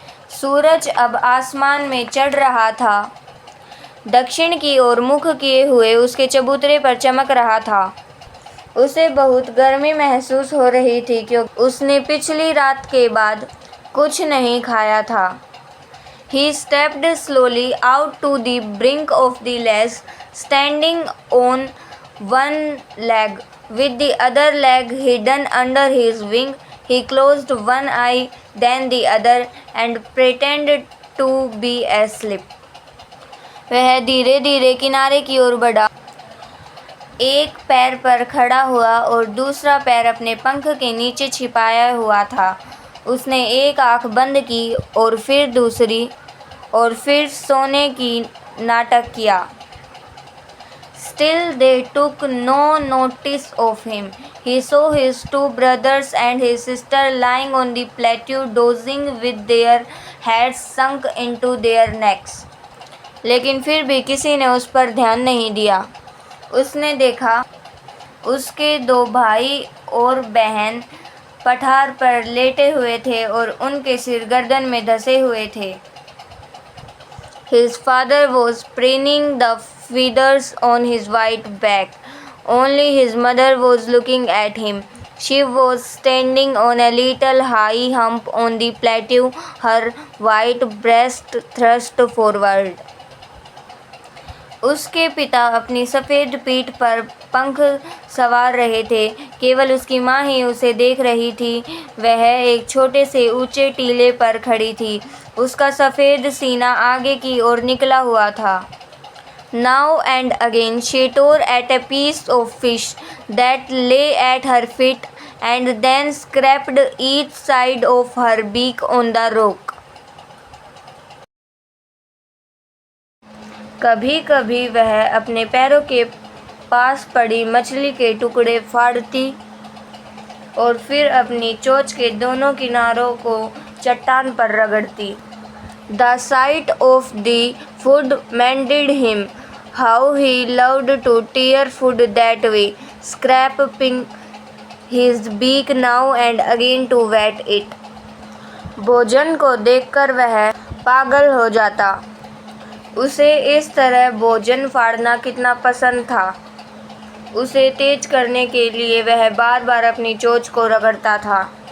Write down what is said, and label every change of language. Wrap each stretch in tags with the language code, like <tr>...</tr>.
<hi>सूरज अब आसमान में चढ़ रहा था, दक्षिण की ओर मुख किए हुए उसके चबूतरे पर चमक रहा था। उसे बहुत गर्मी महसूस हो रही थी क्योंकि उसने पिछली रात के बाद कुछ नहीं खाया था।</hi> <en>He stepped slowly out to the brink of the ledge, standing on one leg, with the other leg hidden under his wing. He closed one eye, then the other, and pretended to be asleep.</en> <hi>वह धीरे धीरे किनारे की ओर बढ़ा, एक पैर पर खड़ा हुआ और दूसरा पैर अपने पंख के नीचे छिपाया हुआ था। उसने एक आँख बंद की और फिर दूसरी और फिर सोने की नाटक किया।</hi> <en>Still they took no notice of him. He saw his two brothers and his sister lying on the plateau dozing with their heads sunk into their necks.</en> <hi>लेकिन फिर भी किसी ने उस पर ध्यान नहीं दिया। उसने देखा उसके दो भाई और बहन पठार पर लेटे हुए थे और उनके सिर गर्दन में धंसे हुए थे।</hi> <en>His father was preening the feathers on his white back. Only his mother was looking at him. She was standing on a little high hump on the plateau, her white breast thrust forward.</en> <hi>उसके पिता अपनी सफ़ेद पीठ पर पंख सवार रहे थे। केवल उसकी माँ ही उसे देख रही थी। वह एक छोटे से ऊंचे टीले पर खड़ी थी। उसका सफ़ेद सीना आगे की ओर निकला हुआ था।</hi> <en>Now and again she tore at a piece of fish that lay at her feet and then scraped each side of her beak on the rock.</en> <hi>कभी कभी वह अपने पैरों के पास पड़ी मछली के टुकड़े फाड़ती और फिर अपनी चोंच के दोनों किनारों को चट्टान पर रगड़ती।</hi> <en>The sight of the food maddened him. How he loved to tear food that way, scraping his beak now and again to wet it.</en> <hi>भोजन को देखकर वह पागल हो जाता। उसे इस तरह भोजन फाड़ना कितना पसंद था। उसे तेज करने के लिए वह बार बार अपनी चोंच को रगड़ता था।</hi>